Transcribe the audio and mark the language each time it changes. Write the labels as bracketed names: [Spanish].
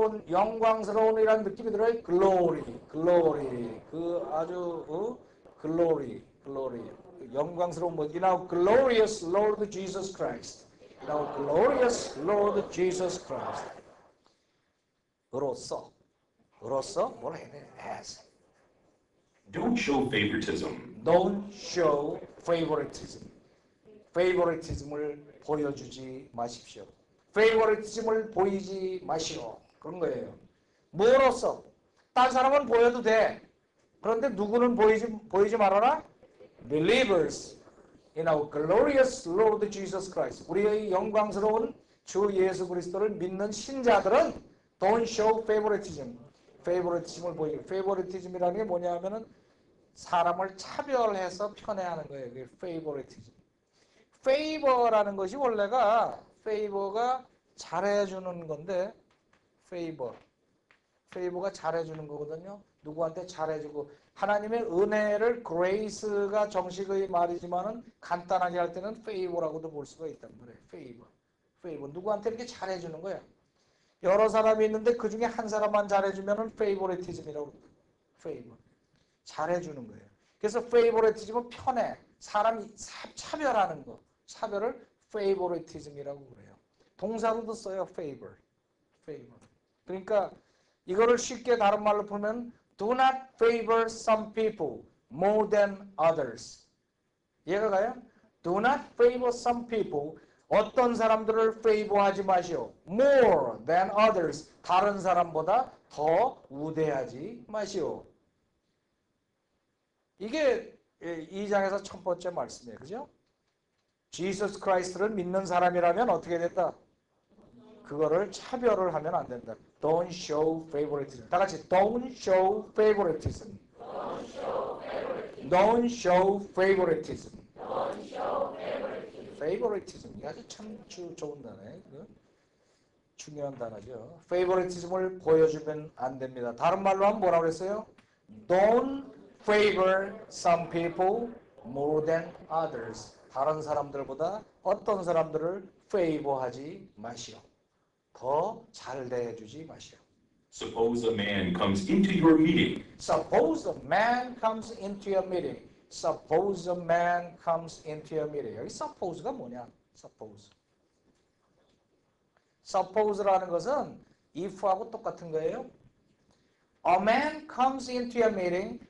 [Korean] 영광스러운이라는 느낌이 들어요. [English] glory. [Korean] 그 아주 [English] glory. [Korean] 영광스러운 뭐 [English] in our glorious Lord Jesus Christ. In our glorious Lord Jesus Christ. [Korean] 으로써 뭐라 해야 돼? as. [English] don't show favoritism. Don't show favoritism. [Korean] favoritism을 보여주지 마십시오. favoritism을 보이지 마시오. 그런 거예요. 뭐로써? 딴 사람은 보여도 돼. 그런데 누구는 보이지 말아라? [English] Believers in our glorious Lord Jesus Christ. [Korean] 우리의 영광스러운 주 예수 그리스도를 믿는 신자들은 [English] don't show favoritism. [Korean] favoritism을 보이고, favoritism이라는 게 뭐냐 하면은 사람을 차별해서 편애하는 거예요. 그게 favoritism. favor라는 것이 원래가 favor가 잘해주는 건데, favor가 잘해주는 거거든요. 누구한테 잘해주고, 하나님의 은혜를 grace가 정식의 말이지만은 간단하게 할 때는 favor라고도 볼 수가 있단 말이에요. [English] favor. [Korean] 누구한테 이렇게 잘해주는 거야. 여러 사람이 있는데 그 중에 한 사람만 잘해주면은 favoritism이라고 그래요. favor. 잘해주는 거예요. 그래서 favoritism은 편애, 사람이 차별하는 거, 차별을 favoritism이라고 그래요. 동사로도 써요, favor. 그러니까 이거를 쉽게 다른 말로 풀면 [English] do not favor some people more than others. [Korean] 이해가 가요? [English] do not favor some people, [Korean] 어떤 사람들을 favor하지 마시오. [English] more than others, [Korean] 다른 사람보다 더 우대하지 마시오. 이게 2장에서 첫 번째 말씀이에요. 그죠? Jesus Christ를 믿는 사람이라면 어떻게 됐다? 그거를 차별을 하면 안 된다. [English] Don't show favoritism. [Korean] 다 같이 [English] don't show favoritism. Don't show favoritism. favoritism. [Korean] 이게 아주 참 좋은 단어예요. 중요한 단어죠. favoritism을 보여주면 안 됩니다. 다른 말로 하면 뭐라고 그랬어요? [English] Don't favor some people more than others. [Korean] 다른 사람들보다 어떤 사람들을 favor하지 마시오. 더 잘 대해주지 마시오. [English] Suppose a man comes into your meeting. Suppose a man comes into your meeting. Suppose a man comes into your meeting. [Korean] 여기 suppose가 뭐냐? suppose라는 것은 if하고 똑같은 거예요. [English] A man comes into your meeting.